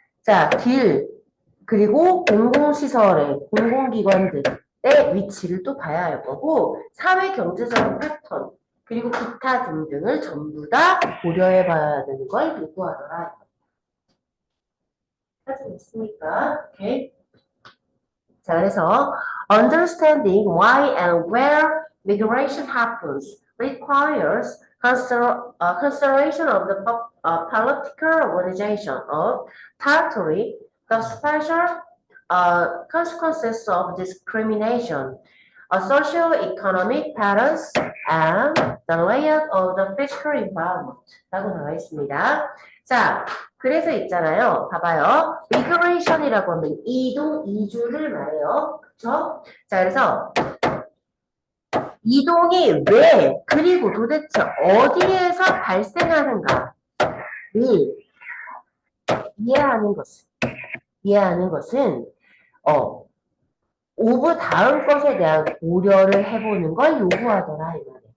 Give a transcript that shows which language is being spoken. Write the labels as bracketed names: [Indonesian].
[Korean] 자, 길, 그리고 공공시설의, 공공기관들의 위치를 또 봐야 할 거고, 사회경제적인 패턴, 그리고 기타 등등을 전부 다 고려해 봐야 되는 걸 요구하더라. 하시겠습니까? 오케이. 자, 그래서, [English] understanding why and where migration happens requires consideration of the political organization of territory, the special consequences of discrimination, a socio-economic patterns and the layout of the physical environment [Korean] 라고 나와 있습니다. 자, 그래서 있잖아요. 봐봐요. migration이라고 하면 이동, 이주를 말해요. 그쵸? 자, 그래서 이동이 왜, 그리고 도대체 어디에서 발생하는가를 이해하는 것은, 오브 다음 것에 대한 고려를 해보는 걸 요구하더라, 이 말이야.